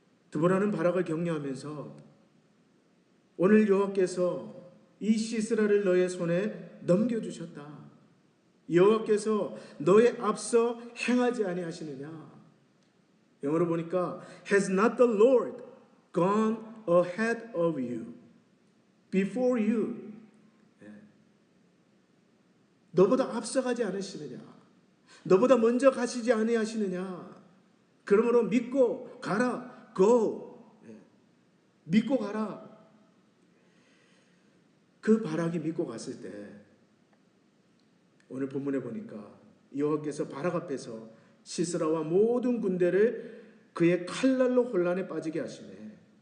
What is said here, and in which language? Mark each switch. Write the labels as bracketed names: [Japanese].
[Korean] 드보라는 바락을 격려하면서 오늘 여호와께서 이 시스라를 너의 손에 넘겨주셨다. 여호와께서 너의 앞서 행하지 아니하시느냐. 영어로 보니까 [English] Has not the Lord gone ahead of you, before you. [Korean] 너보다 앞서가지 않으시느냐. 너보다 먼저 가시지 아니하시느냐. 그러므로 믿고 가라. Go. 믿고 가라. 그 바락이 믿고 갔을 때 오늘 본문에 보니까 여호와께서 바락 앞에서 시스라와 모든 군대를 그의 칼날로 혼란에 빠지게 하시네.